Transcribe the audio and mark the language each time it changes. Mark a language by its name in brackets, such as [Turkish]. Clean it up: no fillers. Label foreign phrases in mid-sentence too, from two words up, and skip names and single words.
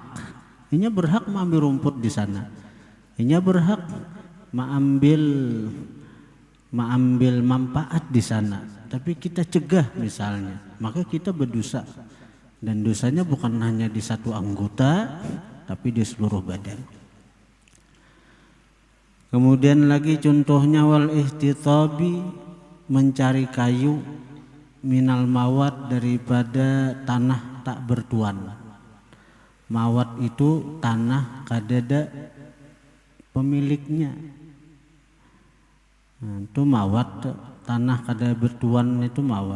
[Banjar] Inya berhak mengambil rumput di sana, inya berhak mengambil manfaat di sana, tapi kita cegah misalnya, maka kita berdosa. [Indonesian] Dan dosanya bukan hanya di satu anggota, tapi di seluruh badan. Kemudian lagi contohnya [Arabic] والاحتطاب, [Indonesian] mencari kayu, [Arabic] من الموات, [Indonesian] daripada tanah tak bertuan. [Banjar] Mawat itu tanah kadada pemiliknya. Nah, itu mawat, tanah kada bertuan itu mawat.